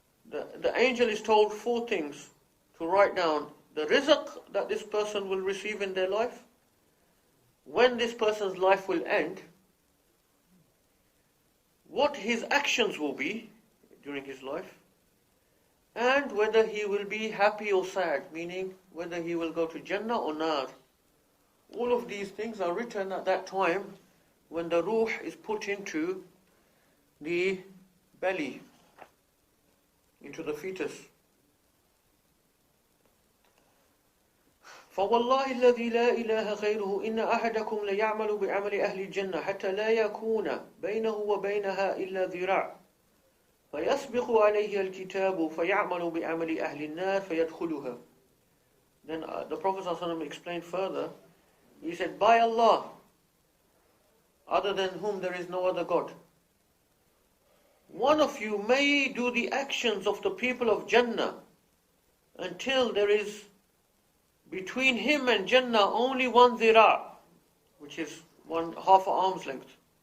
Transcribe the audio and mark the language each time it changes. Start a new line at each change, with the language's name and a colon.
English: The angel is told 4 things to write down: the rizq that this person will receive in their life, when this person's life will end, what his actions will be during his life, and whether he will be happy or sad, meaning whether he will go to Jannah or Nar. All of these things are written at that time when the ruh is put into the belly, into the fetus.
Arabic: فوالله الذي لا إله غيره إن أحدكم ليعمل بعمل أهل الجنة حتى لا يكون بينه وبينها إلا ذراع فيسبق عليه الكتاب فيعمل بعمل أهل النار فيدخلها.
English: Then the Prophet ﷺ explained further. He said, by Allah, other than whom there is no other God, one of you may do the actions of the people of Jannah until there is between him and Jannah only 1 zira', which is half an arm's length.